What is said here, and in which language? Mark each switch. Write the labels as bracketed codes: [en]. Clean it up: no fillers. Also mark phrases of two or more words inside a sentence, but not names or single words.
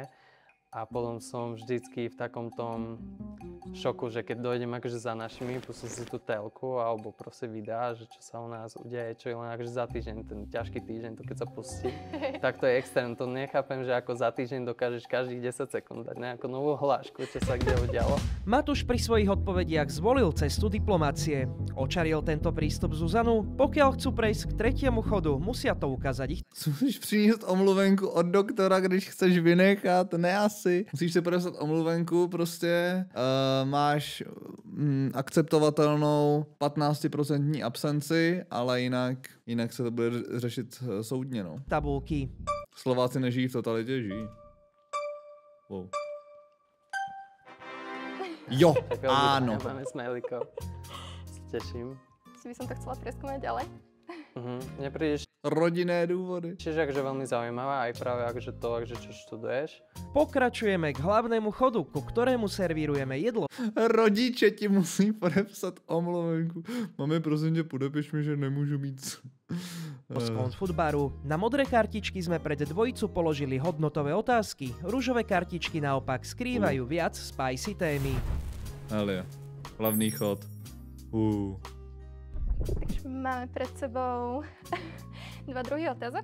[sk] A potom som vždycky v takom tom šoku, že keď dojdem akože za našimi, pustím si tú telku alebo proste videá, že čo sa u nás udeje, čo je len akože za týždeň, ten ťažký týždeň, to keď sa pustí, tak to je extrém. To nechápem, že ako za týždeň dokážeš každých 10 sekúnd dať nejakú novú hlášku, čo sa kde udialo. Matúš pri svojich odpovediach zvolil cestu diplomácie. Očaril tento prístup Zuzanu, pokiaľ chcú prejsť k tretiemu chodu, musia to ukázať ich. [cs] Musíš přinést omluvenku od doktora, když chceš vynechat, ne asi. Musíš si podepsat omluvenku, prostě máš akceptovatelnou 15% absenci, ale jinak se to bude řešit soudně, no. Tabulky. Slováci nežijí v totalitě, žijí. Wow. [sk] Jo, áno. Máme smajlíkov. Teším. Si by som to chcela preskúmať ďalej. Neprídeš [cs] Rodinné důvody. [sk] tiež akože veľmi zaujímavá, aj práve akože to, akože čo študuješ. Pokračujeme k hlavnému chodu, ku ktorému servírujeme jedlo. [cs] Rodiče ti musí podepsat omluvenku. Mami, prosím tě, podepiš mi, že nemůžu mít. Z Comfort baru. [sk] Na modré kartičky sme pred dvojicu položili hodnotové otázky. Ružové kartičky naopak skrývajú viac spicy témy. Ale hlavný chod. Takže máme pred sebou dva druhy otázok.